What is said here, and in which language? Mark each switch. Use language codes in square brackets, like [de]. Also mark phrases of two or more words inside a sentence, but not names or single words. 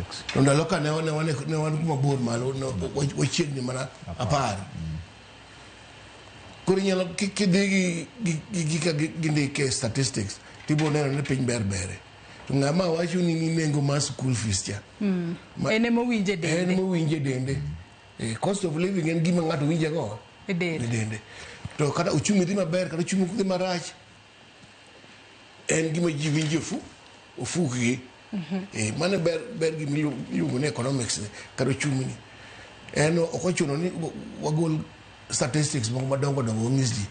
[luo] To ndalo ka ne wan kuma bor malo wachiegni mana 10. Koro nyalo kidhi gi ndike statistics tibiro neno ni piny bere. To ng'ama wacho ni nengo mar [en] school fees [luo] cha. Ene mowinje dende. [en] Cost of living [luo] en gima ng'ato winje go. Dende. To kata uchumi dhi maber kata uchumi dhi marach. En gima ji winje ofukgi. Mano ber gima iluongo ni economics kata uchumi ni. En ok ochuno ni wagol statistics moko madongo ng'is ji.